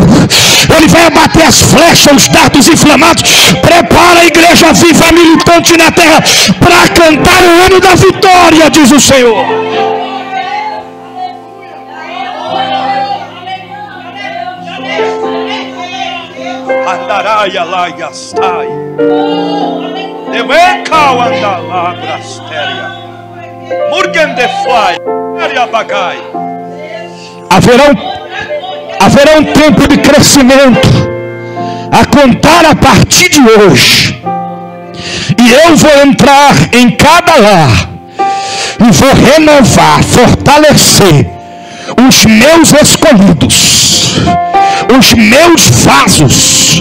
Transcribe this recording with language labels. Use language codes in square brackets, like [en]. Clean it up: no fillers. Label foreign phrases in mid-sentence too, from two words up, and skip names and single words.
[pt] Ele vai abater as flechas, os dardos inflamados. Prepara a igreja viva militante na terra para cantar o hino da vitória, diz o Senhor. Andaraia lá e astai. Devencau andalabrasteria. Murgen de fly. Bagai. Haverá um tempo de crescimento a contar a partir de hoje. E eu vou entrar em cada lar e vou renovar, fortalecer os meus escolhidos, os meus vasos.